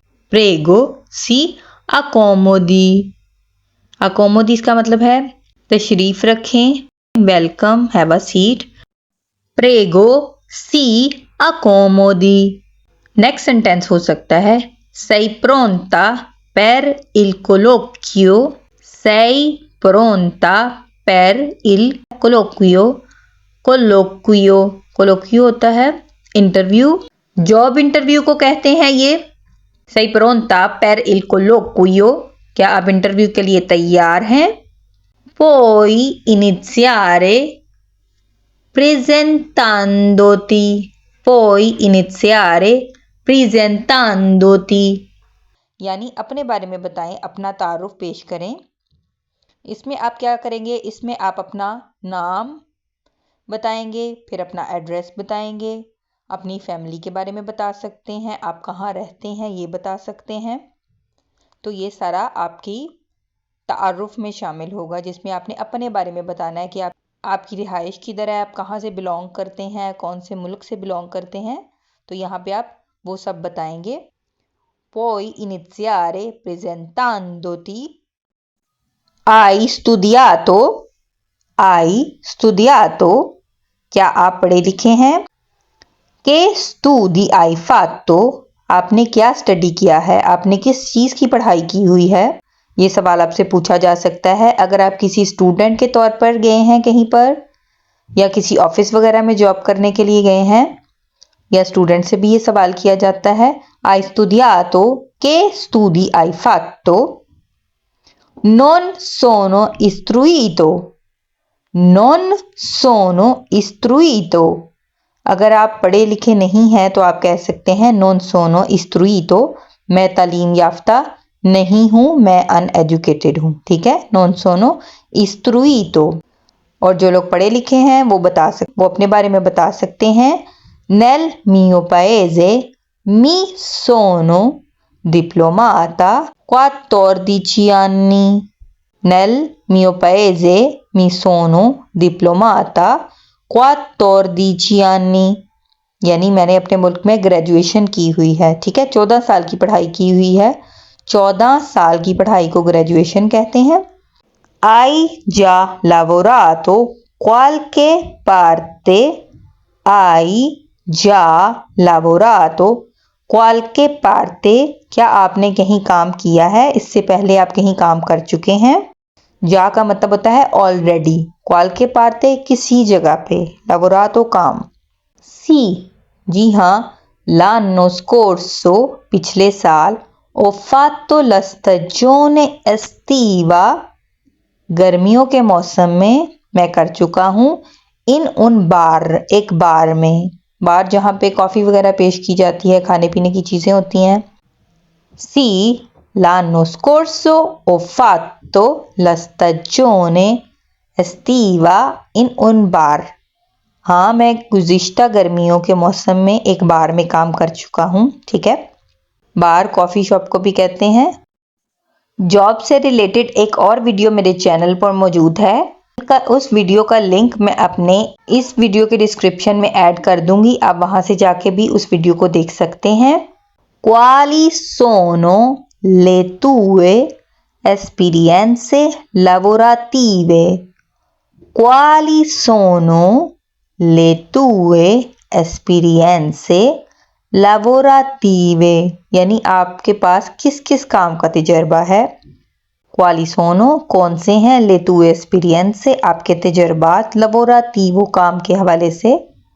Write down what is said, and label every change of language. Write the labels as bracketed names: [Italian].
[Italian] प्रेगो सी अकोमोदी। [Hindi] अकोमोदी इसका मतलब है तशरीफ रखें, welcome, have a seat. [Italian] प्रेगो सी अकोमोदी। [Hindi] Next sentence हो सकता है [Italian] sei pronta per il colloquio। sei pronta per il colloquio। [Hindi] colloquio colloquio होता है इंटरव्यू। जॉब इंटरव्यू को कहते हैं ये [Italian] sei pronta per il colloquio। [Hindi] क्या आप इंटरव्यू के लिए तैयार हैं। [Italian] Puoi iniziare presentandoti। Puoi iniziare presentandoti, [Hindi] यानी अपने बारे में बताएं, अपना तारुफ पेश करें। इसमें आप क्या करेंगे, इसमें आप अपना नाम बताएंगे, फिर अपना एड्रेस बताएंगे, अपनी फैमिली के बारे में बता सकते हैं, आप कहाँ रहते हैं ये बता सकते हैं। तो ये सारा आपकी तारुफ में शामिल होगा, जिसमें आपने अपने बारे में बताना है कि आपकी रिहाइश किधर है, आप कहाँ से बिलोंग करते हैं, कौन से मुल्क से बिलोंग करते हैं। तो यहाँ पे आप वो सब बताएंगे। [Italian] Puoi iniziare presentandoti। Hai studiato। Hai studiato, [Hindi] क्या आप पढ़े लिखे हैं। [Italian] Che studi hai fatto, [Hindi] आपने क्या स्टडी किया है, आपने किस चीज़ की पढ़ाई की हुई है। ये सवाल आपसे पूछा जा सकता है अगर आप किसी स्टूडेंट के तौर पर गए हैं कहीं पर, या किसी ऑफिस वगैरह में जॉब करने के लिए गए हैं, या स्टूडेंट से भी ये सवाल किया जाता है। [Italian] Hai studiato, che studi hai fatto। Non sono istruito। Non sono istruito, [Hindi] अगर आप पढ़े लिखे नहीं हैं तो आप कह सकते हैं [Italian] non sono istruito, [Hindi] मैं तालीम याफ्ता नहीं हूँ, मैं अनएजुकेटेड हूँ। ठीक है, [Italian] non sono istruito। [Hindi] और जो लोग पढ़े लिखे हैं वो अपने बारे में बता सकते हैं। [Italian] Nel mio paese mi sono diplomata 14 anni। Nel mio paese mi sono diplomata 14 anni, [Hindi] यानी मैंने अपने मुल्क में ग्रेजुएशन की हुई है। ठीक है, 14 साल की पढ़ाई की हुई है। 14 साल की पढ़ाई को ग्रेजुएशन कहते हैं। [Italian] Hai già lavorato qualche parte। Hai già lavorato qualche parte, [Hindi] क्या आपने कहीं काम किया है, इससे पहले आप कहीं काम कर चुके हैं। जा का मतलब होता है ऑलरेडी, [Italian] qualche parte [Hindi] किसी जगह पे, lavorato काम। सी, जी हाँ, [Italian] l'anno scorso [Hindi] पिछले साल, [Italian] ho fatto la stagione estiva [Hindi] गर्मियों के मौसम में मैं कर चुका हूँ। इन उन बार, एक बार में, बार जहाँ पे कॉफ़ी वगैरह पेश की जाती है, खाने पीने की चीज़ें होती हैं। [Italian] सी, l'anno scorso ho fatto la stagione estiva in un bar। [Hindi] हाँ, मैं गुज़िश्ता गर्मियों के मौसम में एक बार में काम कर चुका हूँ। ठीक है, बार कॉफ़ी शॉप को भी कहते हैं। जॉब से रिलेटेड एक और वीडियो मेरे चैनल पर मौजूद है, उस वीडियो का लिंक मैं अपने इस वीडियो के डिस्क्रिप्शन में ऐड कर दूंगी, आप वहां से जाके भी उस वीडियो को देख सकते हैं। [Italian] Quali sono le tue esperienze lavorative। Quali sono le tue esperienze lavorative, [Hindi] यानी आपके पास किस किस काम का तजर्बा है। [Italian] quali sono [Hindi] कौन से हैं, [Italian] le tue esperienze [Hindi] आपके तजुर्बात, lavorativo काम के हवाले से।